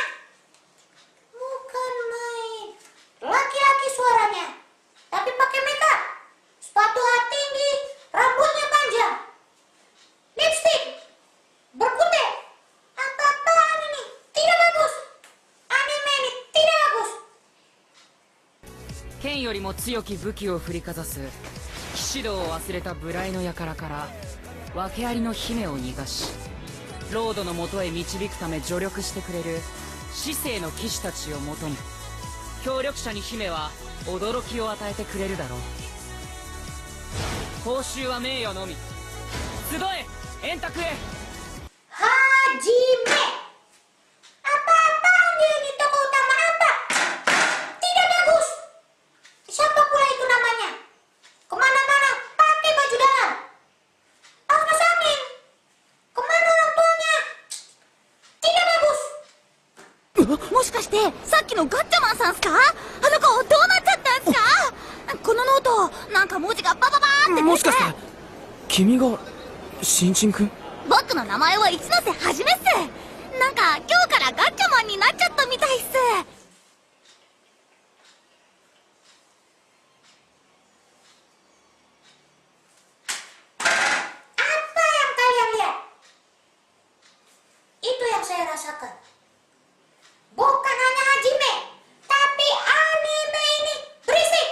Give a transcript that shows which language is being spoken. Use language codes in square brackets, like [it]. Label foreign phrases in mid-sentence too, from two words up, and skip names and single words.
[id] Bukan main. Laki-laki suaranya, tapi pakai makeup, sepatu tinggi, rambutnya panjang, lipstick, berkutek. Apa-apaan ini? Tidak bagus. Anime ini tidak bagus. [ja] 剣よりも強き武器を振りかざす騎士道を忘れた無頼の輩から訳ありの姫を逃がしロードのもとへ導くため助力してくれる至聖の騎士たちを求め協力者に姫は驚きを与えてくれるだろう。報酬は名誉のみ。集え円卓へ。 [id] Hajime. Apa-apaan dia ini, tokoh utama apa? Tidak bagus. Siapa pula itu namanya? Kemana-mana pakai baju dalam. Awas angin. Kemana orang tuanya? Tidak bagus. [ja] かしてさっきのガッチャマンさんすか？あの子どうなっちゃったんすか？このノートなんか文字がバババーってもしかして君が新人くん？僕の名前は一ノ瀬はじめっす。なんか今日からガッチャマンになっちゃったみたいっす。 [id] Apa yang kalian lihat? Itu yang saya rasakan. Bukan hanya Hajime, tapi anime ini berisik.